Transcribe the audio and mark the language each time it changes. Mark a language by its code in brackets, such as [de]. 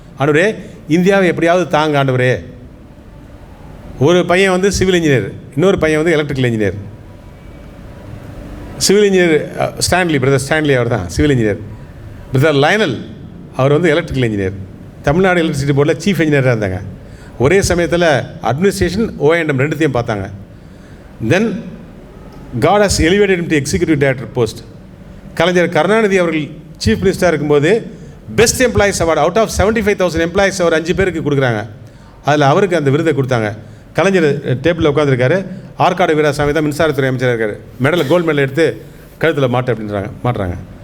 [ta] ஆண்டவரே இந்தியாவை எப்படியாவது தாங்க ஆண்டவரே. ஒரு பையன் வந்து சிவில் இன்ஜினியர், இன்னொரு பையன் வந்து electrical engineer. Civil engineer Stanley, brother Stanley அவர் தான் சிவில் இன்ஜினியர். பிரதர் லைனல் அவர் வந்து எலக்ட்ரிக்கல் இன்ஜினியர். தமிழ்நாடு எலக்ட்ரிசிட்டி போர்டில் சீஃப் இன்ஜினியராக இருந்தாங்க. ஒரே சமயத்தில் அட்மினிஸ்ட்ரேஷன் O&M 2த்தையும் பார்த்தாங்க. [en] Then God has elevated him to executive director post. [ta] கலைஞர் கருணாநிதி அவர்கள் சீஃப் மினிஸ்டராக இருக்கும்போது [en] best employees award out of 75,000 employees [ta] அவர் 5 பேருக்கு கொடுக்குறாங்க. அதில் அவருக்கு அந்த விருதை கொடுத்தாங்க. கலைஞர் டேபிளில் உட்காந்துருக்காரு. ஆற்காடு வீராசாமி தான் மின்சாரத்துறை அமைச்சராக இருக்கார். மெடல் கோல்டு மெடல் எடுத்து கழுத்தில் மாட்டுறாங்க.